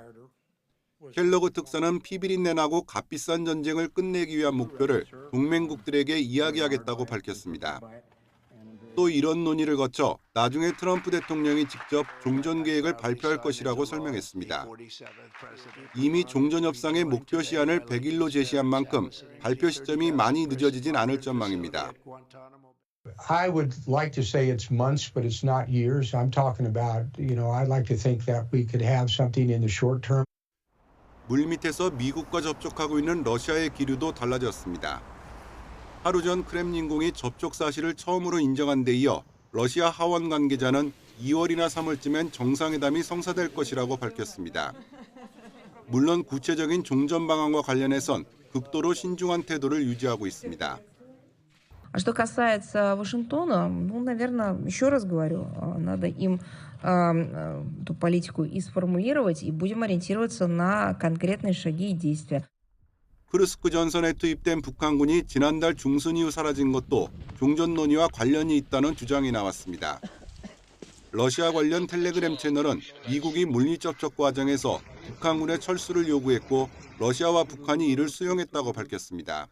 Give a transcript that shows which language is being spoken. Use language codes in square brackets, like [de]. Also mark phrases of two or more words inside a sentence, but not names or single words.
[ko] 켈러그 특사는 피비린내 나고 값비싼 전쟁을 끝내기 위한 목표를 동맹국들에게 이야기하겠다고 밝혔습니다. 또 이런 논의를 거쳐 나중에 트럼프 대통령이 직접 종전 계획을 발표할 것이라고 설명했습니다. 이미 종전 협상의 목표 시한을 100일로 제시한 만큼 발표 시점이 많이 늦어지진 않을 전망입니다. [en] I would like to say it's months, but it's not years. I'm talking about, I'd like to think that we could have something in the short term. [ko] 물밑에서 미국과 접촉하고 있는 러시아의 기류도 달라졌습니다. 하루 전 크렘린궁이 접촉 사실을 처음으로 인정한 데 이어 러시아 하원 관계자는 2월이나 3월쯤엔 정상회담이 성사될 것이라고 밝혔습니다. 물론 구체적인 종전 방안과 관련해선 극도로 신중한 태도를 유지하고 있습니다. [ru] А что касается Вашингтона, ну, наверное, еще раз говорю, надо им эту политику и сформулировать, и будем ориентироваться на конкретные шаги и действия. [ko] 크루스크 전선에 투입된 북한군이 지난달 중순 이후 사라진 것도 종전 논의와 관련이 있다는 주장이 나왔습니다. 러시아 관련 텔레그램 채널은 미국이 물리 접촉 과정에서 북한군의 철수를 요구했고 러시아와 북한이 이를 수용했다고 밝혔습니다.